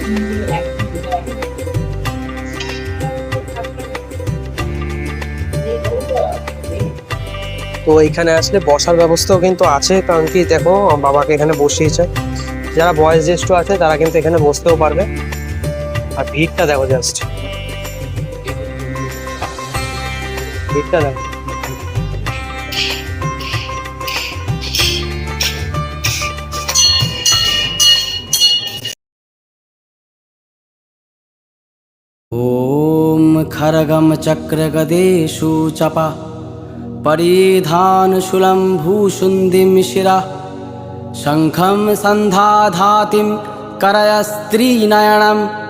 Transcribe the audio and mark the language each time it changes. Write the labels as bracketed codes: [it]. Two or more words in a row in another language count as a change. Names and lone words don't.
[bn] তো এখানে আসলে বসার ব্যবস্থাও কিন্তু আছে, কারণ কি দেখো বাবাকে এখানে বসিয়েছে। যারা বয়স জ্যেষ্ঠ আছে তারা কিন্তু এখানে বসতেও পারবে। আর ভিড়টা দেখো, জাস্ট ভিড়টা দেখো। [sa] ॐ खड्गं चक्रगदेषु चपा परिधानशूलं भूषुण्डिं शिरा शङ्खं सन्धाधातिं करयस्त्रीनयनं